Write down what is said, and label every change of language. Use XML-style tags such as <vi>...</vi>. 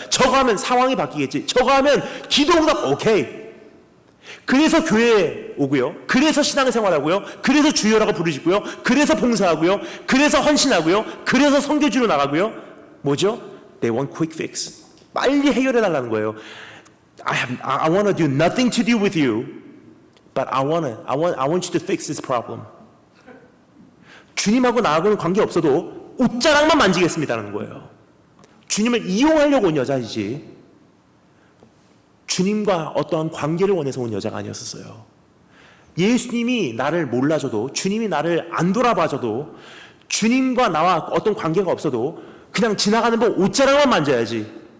<ko>저거 하면 상황이 바뀌겠지. 저거 하면 기도 응답 오케이. 그래서 교회에 오고요. 그래서 신앙생활하고요. 그래서 주여라고 부르시고요. 그래서 봉사하고요. 그래서 헌신하고요. 그래서 선교지로 나가고요. 뭐죠?</ko> <en>They want quick fix.</en> <ko>빨리 해결해 달라는 거예요.</ko> <en>I want to do nothing to do with you. But I want you to fix this problem.</en> <ko>주님하고 나하고는 관계없어도 옷자락만 만지겠습니다라는 거예요. 주님을 이용하려고 온 여자이지 주님과 어떠한 관계를 원해서 온 여자가 아니었었어요. 예수님이 나를 몰라줘도, 주님이 나를 안 돌아봐줘도, 주님과 나와 어떤 관계가 없어도 그냥 지나가는 법 옷자락만 만져야지.</ko>